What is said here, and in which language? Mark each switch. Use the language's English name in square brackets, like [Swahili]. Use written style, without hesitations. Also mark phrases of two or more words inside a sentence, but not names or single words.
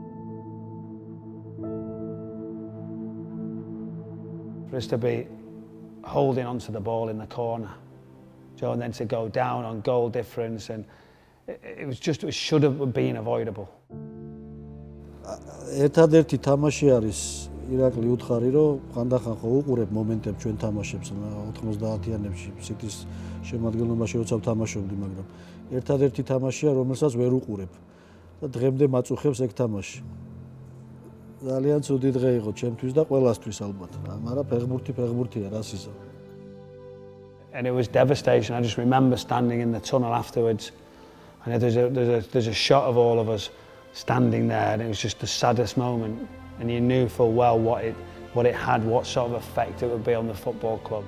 [English] For us to be holding onto the ball in the corner. So, and then to go down on goal difference, and it should have been avoidable. [Georgian] ერთადერთი თამაში არის ირაკლი უთხარი, რომ ხანდახან ხო უყურებ მომენტებს ჩვენ თამაშებს 90-იანებში სიტის შემადგენლობაში როცა ვთამაშობდი, მაგრამ ერთადერთი თამაშია, რომელსაც ვერ უყურებ და დღემდე მაწუხებს ეგ თამაში. ძალიან ცუდი დღე იყო ჩემთვის და ყველასთვის ალბათ, მაგრამ ფეხბურთია რას იზამ. [English] And it was devastation. I just remember standing in the tunnel afterwards, and there's a shot of all of us standing there, and it was just the saddest moment. And you knew full well what it had, what sort of effect it would be on the football club.